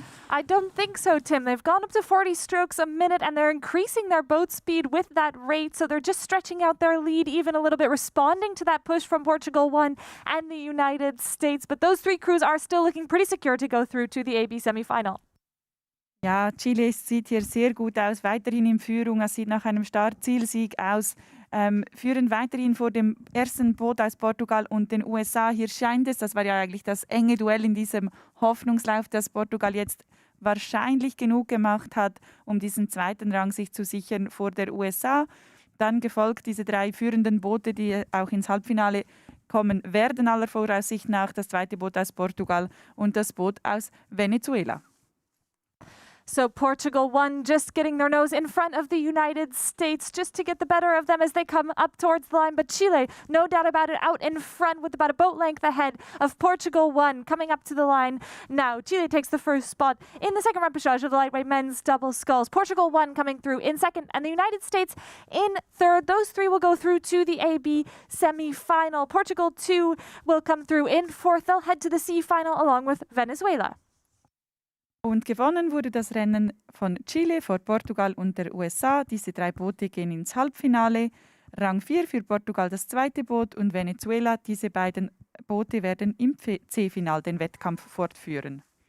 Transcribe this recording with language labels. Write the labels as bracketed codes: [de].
[en] I don't think so, Tim. They've gone up to 40 strokes a minute and they're increasing their boat speed with that rate. So they're just stretching out their lead even a little bit, responding to that push from Portugal 1 and the United States. But those 3 crews are still looking pretty secure to go through to the AB semi-final. [de] Ja, Chile sieht hier sehr gut aus, weiterhin in Führung. Es sieht nach einem Start-Zielsieg aus. Führen weiterhin vor dem ersten Boot aus Portugal und den USA. Hier scheint es, das war ja eigentlich das enge Duell in diesem Hoffnungslauf, dass Portugal jetzt wahrscheinlich genug gemacht hat, um diesen zweiten Rang sich zu sichern vor der USA. Dann gefolgt diese 3 führenden Boote, die auch ins Halbfinale kommen werden, aller Voraussicht nach. Das zweite Boot aus Portugal und das Boot aus Venezuela. [en] So Portugal 1 just getting their nose in front of the United States just to get the better of them as they come up towards the line. But Chile, no doubt about it, out in front with about a boat length ahead of Portugal 1 coming up to the line. Now Chile takes the first spot in the second repechage of the lightweight men's double sculls. Portugal 1 coming through in second and the United States in third. Those 3 will go through to the AB semi-final. Portugal 2 will come through in fourth. They'll head to the C final along with Venezuela. [de] Und gewonnen wurde das Rennen von Chile vor Portugal und der USA. Diese 3 Boote gehen ins Halbfinale. Rang 4 für Portugal das zweite Boot und Venezuela. Diese beiden Boote werden im C-Final den Wettkampf fortführen.